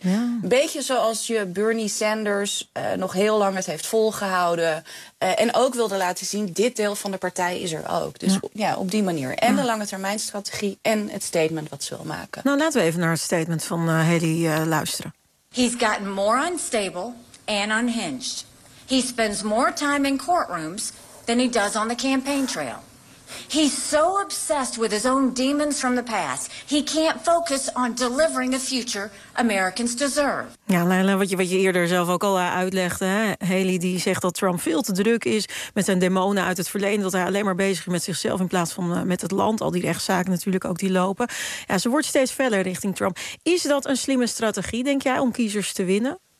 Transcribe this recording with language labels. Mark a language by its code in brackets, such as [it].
[nl] Een beetje zoals je Bernie Sanders nog heel lang het heeft volgehouden. En ook wilde laten zien, dit deel van de partij is er ook. Dus op die manier. En de lange termijn strategie en het statement wat ze wil maken. Nou, laten we even naar het statement van Haley luisteren. [en] He's gotten more unstable and unhinged. He spends more time in courtrooms than he does on the campaign trail. He's so obsessed with his own demons from the past, he can't focus on delivering the future Americans deserve. [nl] Ja, Leila, wat je eerder zelf ook al uitlegde. Hè? Haley die zegt dat Trump veel te druk is met zijn demonen uit het verleden. Dat hij alleen maar bezig is met zichzelf in plaats van met het land. Al die rechtszaken natuurlijk ook die lopen. Ja, ze wordt steeds verder richting Trump. Is dat een slimme strategie, denk jij, om kiezers te winnen?